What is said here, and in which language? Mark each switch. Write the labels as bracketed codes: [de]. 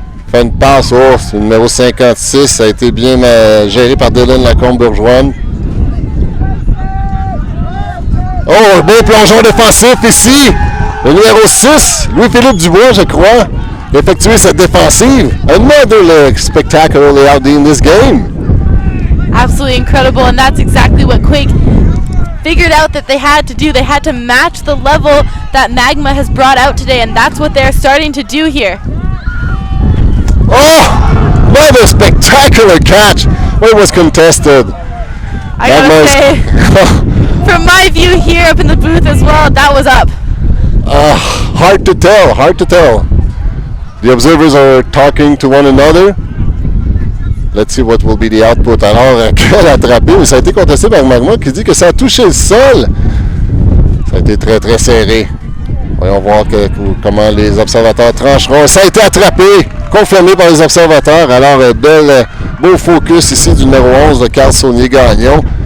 [fr] Fait une passe, c'est le numéro 56. Ça a été bien géré par Dylan Lacombe-Bourgeois. Oh, un beau plongeon défensif ici. Le numéro 6, Louis-Philippe Dubois, je crois, a effectué cette défensive. [en] Another leg spectacularly out in this game. Absolutely incredible, and that's exactly what Quake figured out that they had to do. They had to match the level that Magma has brought out today, and that's what they're starting to do here. Oh, another spectacular catch. It was contested. I gotta say, from my view here up in the booth as well, that was up. Hard to tell. The observers are talking to one another. Let's see what will be the output. [fr] Alors, quel attrapé, mais ça a été contesté par Magma qui dit que ça a touché le sol. Ça a été très très serré. Voyons voir comment les observateurs trancheront. Ça a été attrapé, confirmé par les observateurs. Alors, beau focus ici du numéro 11 de Carl Saunier-Gagnon.